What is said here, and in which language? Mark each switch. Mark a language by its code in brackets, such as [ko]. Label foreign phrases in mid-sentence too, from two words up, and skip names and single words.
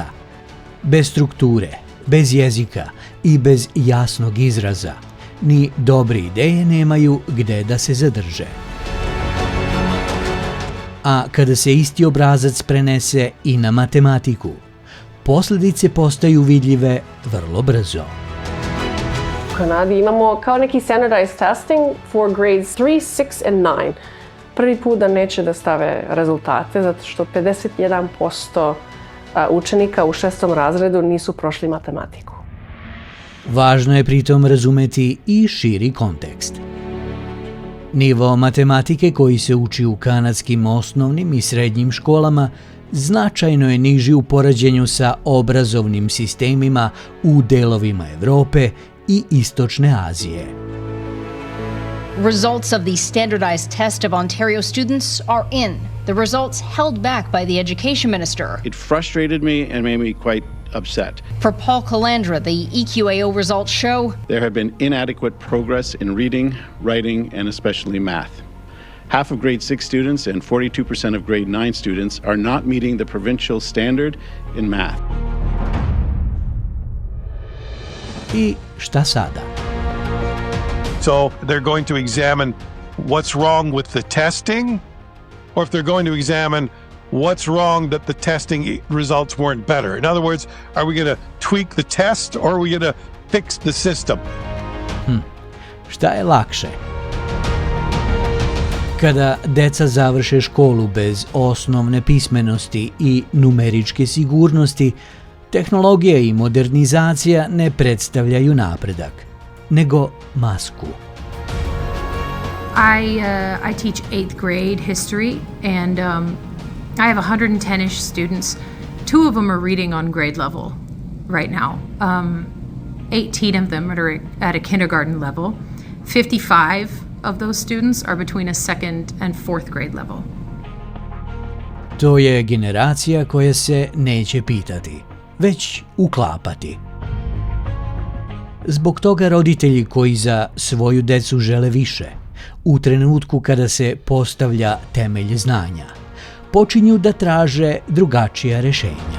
[sr] Bez strukture, bez jezika i bez jasnog izraza, ni dobre ideje nemaju gde da se zadrže. A kada se isti obrazac prenese i na matematiku, posljedice postaju vidljive vrlo brzo. U Kanadi imamo kao neki [en] standardized testing for grades 3, 6 and 9. [sr] Prvi put da neće da stave rezultate, zato što 51% učenika u 6. razredu nisu prošli matematiku. Važno je pritom razumeti i širi kontekst. Nivo matematike koji se uči u kanadskim osnovnim i srednjim školama značajno je niži u poređenju sa obrazovnim sistemima u delovima Evrope i Istočne Azije. [en] Results of the standardized test of Ontario students are in. The results held back by the education minister. It frustrated me and made me quite upset. For Paul Calandra, the EQAO results show There have been inadequate progress in reading, writing, and especially math. Half of grade 6 students and 42% of grade 9 students are not meeting the provincial standard in math. [sr] I šta sada? [en] So they're going to examine what's wrong with the testing, or if they're going to examine what's wrong that the testing results weren't better. In other words, are we going to tweak the test or are we going to fix the system? [sr] Šta je lakše? Kada deca završe školu bez osnovne pismenosti i numeričke sigurnosti, tehnologija i modernizacija ne predstavljaju napredak, nego masku. [en] I teach 8th grade history, and I have 110-ish students. 2 of them are reading on grade level right now. 18 of them are at a kindergarten level. 55 of those students are between a 2nd and 4th grade level. [sr] To je generacija koja se neće pitati, već uklapati. Zbog toga roditelji koji za svoju decu žele više, u trenutku kada se postavlja temelj znanja, počinju da traže drugačija rešenja.